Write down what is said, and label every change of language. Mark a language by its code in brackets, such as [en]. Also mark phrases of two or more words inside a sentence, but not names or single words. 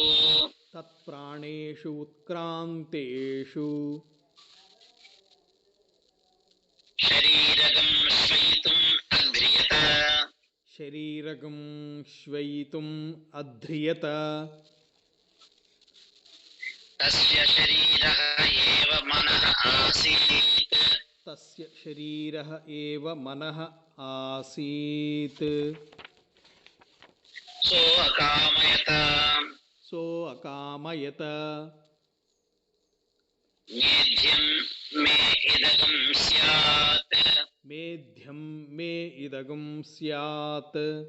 [sa] తత్ప్రాణేషు ఉత్క్రాంతేషు శరీరగం శ్వయితుం అధ్రియత శరీరగం శ్వయితుం అధ్రియత తస్య శరీరః ఏవ మనః ఆసీత్ తస్య శరీరః ఏవ మనః ఆసీత్ సో అకామయత సో అకామయత మేధ్యం మే ఇదగం స్యాత్ మేధ్యం మే ఇదగం స్యాత్